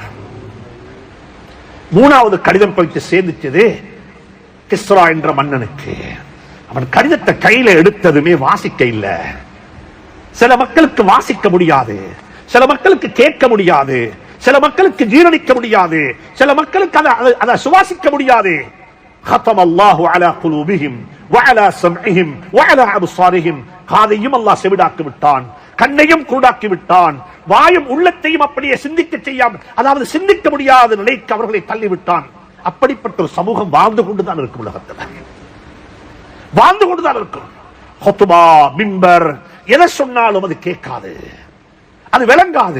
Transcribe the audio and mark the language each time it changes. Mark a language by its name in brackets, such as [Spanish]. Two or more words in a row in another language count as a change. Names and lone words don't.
[Tamil] மூணாவது கடிதம் போயிட்டு சேர்ந்துச்சது கிஸ்ரா என்ற மன்னனுக்கு. அவன் கடிதத்தை கையில எடுத்ததுமே வாசிக்க இல்ல. சில மக்களுக்கு வாசிக்க முடியாது, சில மக்களுக்கு கேட்க முடியாது, சில மக்களுக்கு ஜீரணிக்க முடியாது, சில மக்களுக்கு அதை சுவாசிக்க முடியாது. [Arabic] ختم الله على قلوبهم وعلى سمعهم وعلى ابصارهم. [Tamil] காதையும் அல்லாஹ் செவிடாக்கி விட்டான், கண்ணையும் குருடாக்கி விட்டான், வாயும் உள்ளத்தையும் அப்படியே சிந்திக்க செய்யாமல், அதாவது சிந்திக்க முடியாத நிலைக்கு அவர்களை தள்ளிவிட்டான். அப்படிப்பட்ட ஒரு சமூகம் வாழ்ந்து கொண்டுதான் இருக்கும், உலகத்தில் வாழ்ந்து கொண்டுதான் இருக்கும். ஹுத்பா, மிம்பர் எதை சொன்னாலும் அது கேட்காது, அது விளங்காது.